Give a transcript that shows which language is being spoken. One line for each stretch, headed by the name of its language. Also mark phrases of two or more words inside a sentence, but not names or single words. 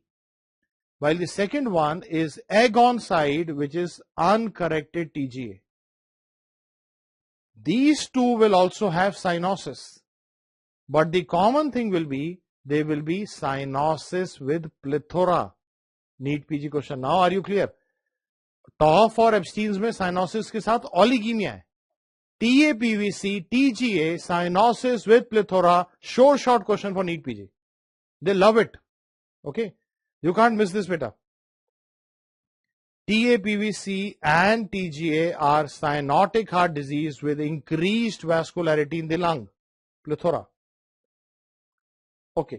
English: While the second one is egg on side, which is uncorrected TGA. These two will also have cyanosis. But the common thing will be, they will be cyanosis with plethora. NEET PG question. Now are you clear?
Hindi: टॉफ और एब्स्टीन्स में साइनोसिस के साथ ओलिगीमिया है.
English: TAPVC, TGA, cyanosis with plethora, short question for NEET PG. They love it. Okay. You can't miss this, beta. TAPVC and TGA are cyanotic heart disease with increased vascularity in the lung. Plethora. Okay.